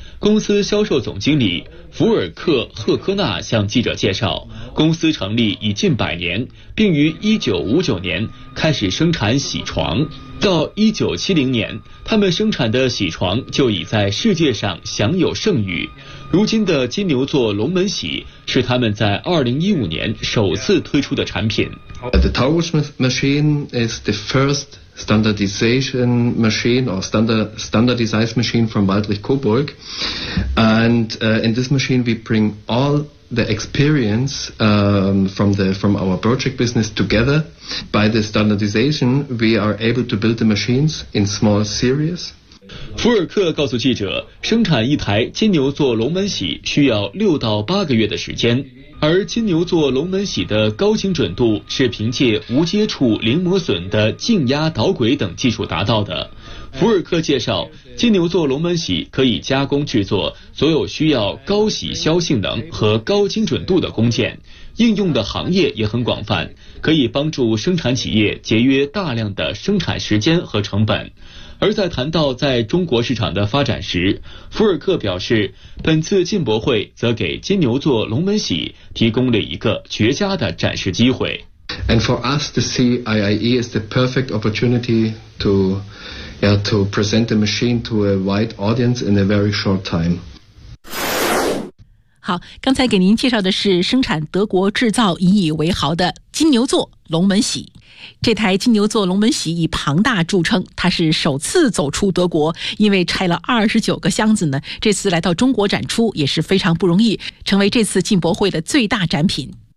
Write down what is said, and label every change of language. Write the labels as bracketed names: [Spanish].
[Chinese] 公司销售总经理福尔克·赫科纳向记者介绍，公司成立已近100年，并于1959年开始生产铣床。到1970年，他们生产的铣床就已在世界上享有盛誉。如今的金牛座龙门铣是他们在2015年首次推出的产品。 [English] The Towers machine is the first standardization machine or standardized machine from Waldrich Coburg. And in this machine we bring all the experience from our project business together. By the standardization we are able to build the machines in small series. [Chinese] 福尔克告诉记者，生产一台金牛座龙门铣需要6到8个月的时间，而金牛座龙门铣的高精准度是凭借无接触零磨损的静压导轨等技术达到的。福尔克介绍，金牛座龙门铣可以加工制作所有需要高铣削性能和高精准度的工件，应用的行业也很广泛，可以帮助生产企业节约大量的生产时间和成本。而在谈到在中国市场的发展时，福尔克表示，本次进博会则给金牛座龙门铣提供了一个绝佳的展示机会。 [English] And for us, the CIIE is the perfect opportunity to present the machine to a wide audience in a very short time. [Chinese] 好，刚才给您介绍的是生产德国制造引以为豪的金牛座龙门喜。这台金牛座龙门喜以庞大著称，它是首次走出德国，因为拆了29个箱子呢，这次来到中国展出也是非常不容易，成为这次进博会的最大展品。